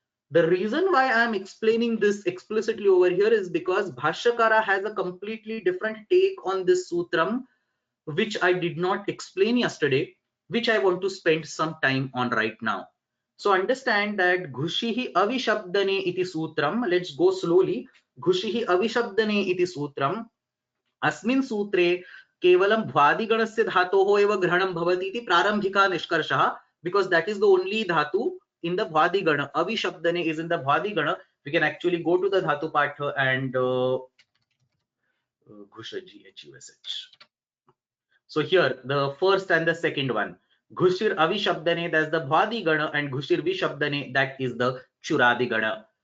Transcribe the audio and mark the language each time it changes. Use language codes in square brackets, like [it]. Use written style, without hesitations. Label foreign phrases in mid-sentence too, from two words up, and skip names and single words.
[en] The reason why I am explaining this explicitly over here is because Bhashyakara has a completely different take on this sutram, which I did not explain yesterday, which I want to spend some time on right now. So understand that [sa] घुषिर् अविशब्दने इति सूत्रम्. [en] Let's go slowly. [sa] घुषिर् अविशब्दने इति सूत्रम्. अस्मिन् सूत्रे केवलं भ्वादिगणस्य धातोः एव ग्रहणं भवति इति प्रारम्भिकः निष्कर्षः, [en] because that is the only dhatu in the Bhwadigana. Avishabdane is in the Bhwadigana. We can actually go to the [sa] धातु पाठ [en] and Ghusha GHUSH. So here the first and the second one, [sa] घुषिर् अविशब्दने, [en] that's the Bhwadigana, and [sa] घुषिर् विशब्दने, [en] that is the Churadigana.